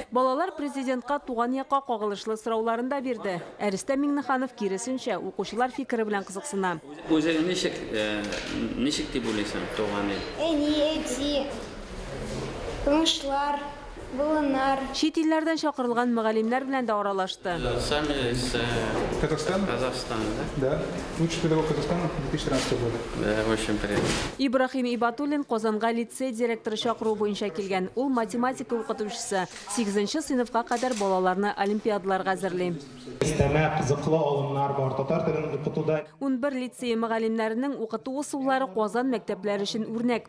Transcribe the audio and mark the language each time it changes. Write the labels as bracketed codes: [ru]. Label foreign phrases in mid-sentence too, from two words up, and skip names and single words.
[tt] Балалар президентка туган якка кагылышлы сорауларын да бирде. Рөстәм Миңнеханов киресенчә укучылар фикере белән кызыксына. Үзең ничек дип уйлыйсың туган ил? Тынычлар, булынар. Чит илләрдән чакырылган мөгаллимнәр белән дә аралашты. [ru] Сами из Казахстан? Казахстана, Да. Лучший педагог Казахстана 2013 года. да? Очень приятно. [tt] Ибрахим Ибатуллин Казанга лицей директоры чакыру буенча килгән. Ул математика укытучысы. 8нче сыйныфка кадәр балаларны олимпиадаларга әзерли. Истәмә кызыклы алымнар бар. Татар телен укытуда 11 лицей мөгаллимнәренең укыту ысуллары Казан мәктәпләре өчен үрнәк.